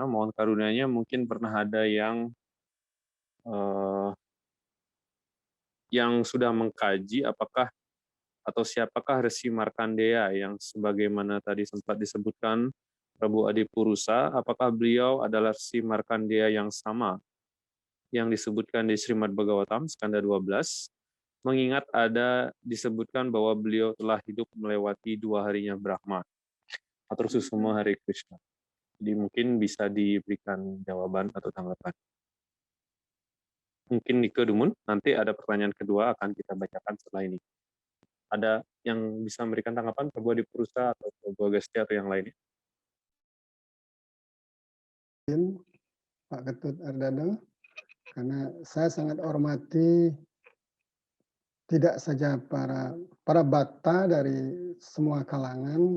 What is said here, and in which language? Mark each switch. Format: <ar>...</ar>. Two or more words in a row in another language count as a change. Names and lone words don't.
<id>Mohon karunia-Nya mungkin pernah ada yang sudah mengkaji apakah atau siapakah Resi Markandeya yang sebagaimana tadi sempat disebutkan Prabu Adipurusa, apakah beliau adalah Resi Markandeya yang sama yang disebutkan di Srimad Bhagavatam skanda 12, mengingat ada disebutkan bahwa beliau telah hidup melewati 2 harinya Brahma.</id> <ban>Atur susuma Hare Krishna.</ban> <id>Jadi mungkin bisa diberikan jawaban atau tanggapan. Mungkin</id> <ban>Nike Dumun,</ban> <id>nanti ada pertanyaan kedua akan kita bacakan setelah ini. Ada yang bisa memberikan tanggapan, Prabu Adipurusa atau Prabu Agastya atau yang lainnya? Pak Ketut Ardana, karena saya sangat hormati tidak saja para bakta dari semua kalangan.</id>